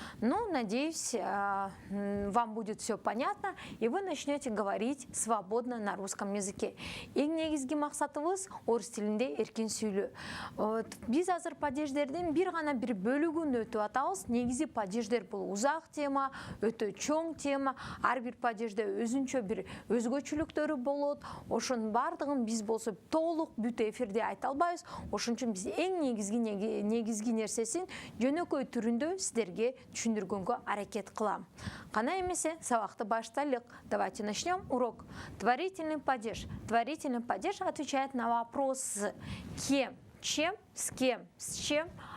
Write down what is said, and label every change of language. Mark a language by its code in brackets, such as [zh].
[ru] Ну, надеюсь, вам будет все понятно, и вы начнете говорить свободно на русском языке. [ky] Эң негизги максатыбыз орыс тилинде эркин сүйлөө. Биз азыр падеждердин бир бөлүгүн өтүп атабыз. Негизи падеждер бул узак тема, өтө чоң тема. Ар бир падежде өзүнчө бир өзгөчөлүктөрү болот. Ошонун бардыгын биз болсо толук бүт эфирде айта албайбыз. Ошон үчүн биз эң негизги нерсесин жөнөкөй түрүндө сіздерге түшүндүргөнгө аракет кылам. Кана эмесе сабакты баштайлык. [ru] Давайте начнем урок. Творительный падеж. Творительный падеж отвечает на вопросы кем, чем, с кем, с чем.